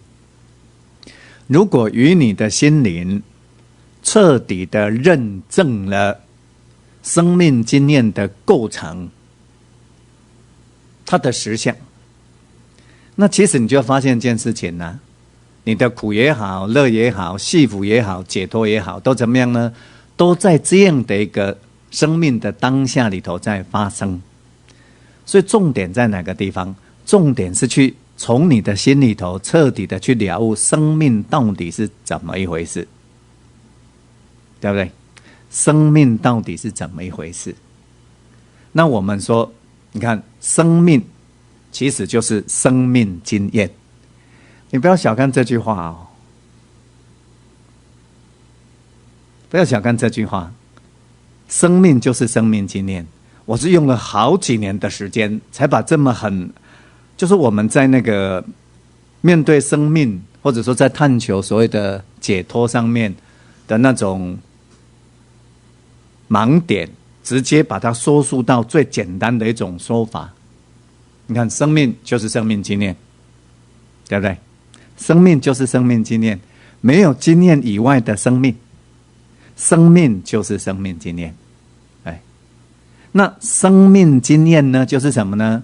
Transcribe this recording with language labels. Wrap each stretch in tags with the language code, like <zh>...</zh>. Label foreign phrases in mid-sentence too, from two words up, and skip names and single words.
<zh>如果與你的心靈徹底的認證了生命經驗的構成，它的實相，那其實你就會發現一件事情呢，你的苦也好，樂也好，幸福也好，解脫也好，都怎麼樣呢？都在這樣的一個生命的當下裡頭在發生。所以重點在哪個地方？重點是去從你的心裡頭徹底的去了悟生命到底是怎麼一回事，對不對？生命到底是怎麼一回事？那我們說，你看，生命其實就是生命經驗。你不要小看這句話不要小看這句話，生命就是生命經驗。我是用了好幾年的時間，才把这麼就是我們在那個面對生命，或者說在探求所謂的解脫上面的那種盲點，直接把它縮縮到最簡單的一種說法。你看，生命就是生命經驗，對不對？生命就是生命經驗，沒有經驗以外的生命，生命就是生命經驗。那生命經驗呢，就是什麼呢？</zh>